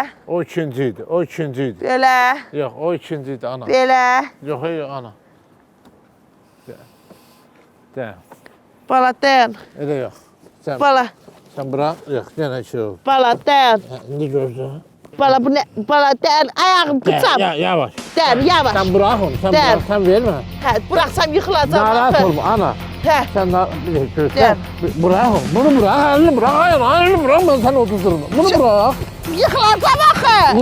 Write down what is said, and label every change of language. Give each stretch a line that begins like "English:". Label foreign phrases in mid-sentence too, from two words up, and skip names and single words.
Azerbaijani: O ikinci idi, o ikinci idi. belə, Yox, o ikinci idi ana. belə. Yox, yox ana. De. Bala dayan. Elə yox. Sən, Bala, sən bırak. Yox, yenə şey oldu. bala dayan. Hə, indi gördün. Bala bu ne? Bala dayan. Ayağım tutsam. Yavaş. Dayan, yavaş.
Turkish: Sen bırak onu, sen Der. bırak, sen verme. Hə, bıraksam yıkılacağım.
Azerbaijani: Narahat axı. olma ana. Hə.
Turkish: Sen bir dakika, Der. sen bırak onu, bunu bırak, elini bırak, elini bırak, ben seni oturturum. Bunu bırak. Yıkılacağım axı.